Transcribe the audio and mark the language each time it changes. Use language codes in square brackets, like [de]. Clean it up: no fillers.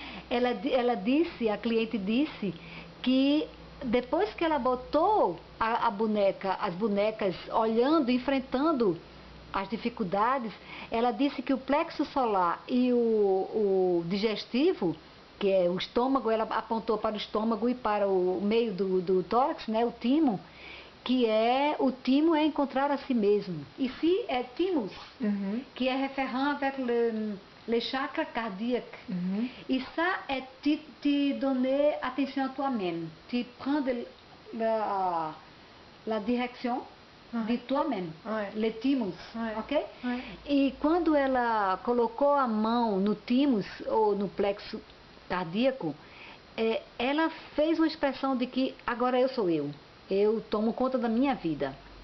[pt] Ela disse, a cliente disse, que depois que ela botou a boneca, as bonecas olhando, enfrentando as dificuldades, ela disse que o plexo solar e o digestivo, que é o estômago, ela apontou para o estômago e para o meio do tórax, né, o timo, que o timo é encontrar a si mesmo. [fr] Ici é thymus, qui est référent avec le chakra cardiaque. Et ça est te donner attention à toi-même, te prendre la direction de toi-même, le thymus, ok? [pt] E quando ela colocou a mão no thymus ou no plexo cardíaco, ela fez uma expressão de que agora eu sou eu. Eu tomo conta da minha vida.